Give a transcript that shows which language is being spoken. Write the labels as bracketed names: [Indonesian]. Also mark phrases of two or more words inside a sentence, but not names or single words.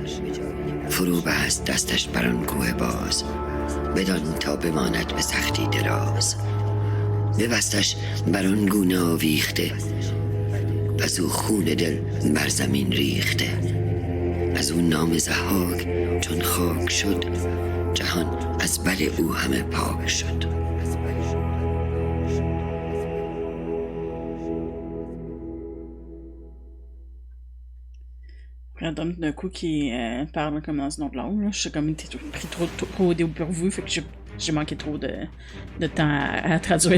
[Persian] فرو بست دستش بر آن کوه باز، بدان تا بماند به سختی دراز. ببستش بر آن گونه آویخته، از او خون دل بر زمین ریخته. از او نام ضحاک چون خاک شد، جهان از بر او همه پاک شد. [French] Random d'un coup qui parle comme dans une autre langue. Là. Je suis comme été pris trop au dépourvu, fait que j'ai manqué trop de temps à traduire.